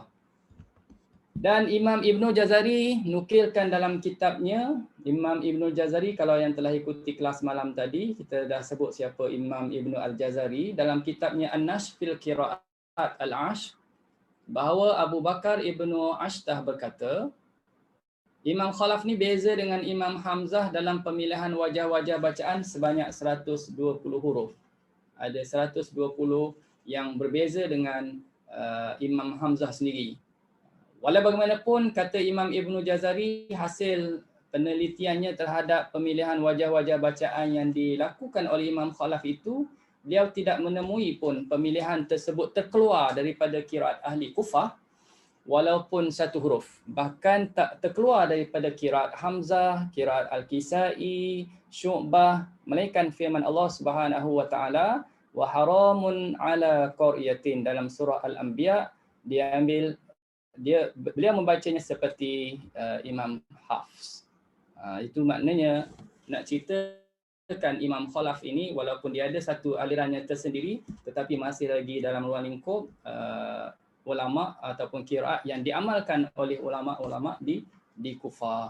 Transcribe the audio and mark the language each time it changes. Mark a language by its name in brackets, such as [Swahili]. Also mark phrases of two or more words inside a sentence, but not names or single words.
[Malay] Dan Imam Ibnu Jazari nukilkan dalam kitabnya, Imam Ibnu Jazari, kalau yang telah ikuti kelas malam tadi, kita dah sebut siapa Imam Ibnu Al-Jazari, dalam kitabnya An-Nash fil Qiraat Al-Ash, bahawa Abu Bakar Ibnu Ashtah berkata, Imam Khalaf ni beza dengan Imam Hamzah dalam pemilihan wajah-wajah bacaan sebanyak 120 huruf. Ada 120 yang berbeza dengan Imam Hamzah sendiri. Walau bagaimanapun, kata Imam Ibn Jazari, hasil penelitiannya terhadap pemilihan wajah-wajah bacaan yang dilakukan oleh Imam Khalaf itu, beliau tidak menemui pun pemilihan tersebut terkeluar daripada qiraat ahli Kufah walaupun satu huruf. Bahkan tak terkeluar daripada qiraat Hamzah, qiraat Al-Kisai, Syu'bah, melainkan firman Allah [Arabic] Subhanahu wa taala, wa haramun ala qaryatin, [Malay] dalam surah Al-Anbiya. Beliau membacanya seperti Imam Hafs. Itu maknanya nak ceritakan Imam Khalaf ini, walaupun dia ada satu alirannya tersendiri, tetapi masih lagi dalam ruang lingkup ulama ataupun qiraat yang diamalkan oleh ulama-ulama di Kufah.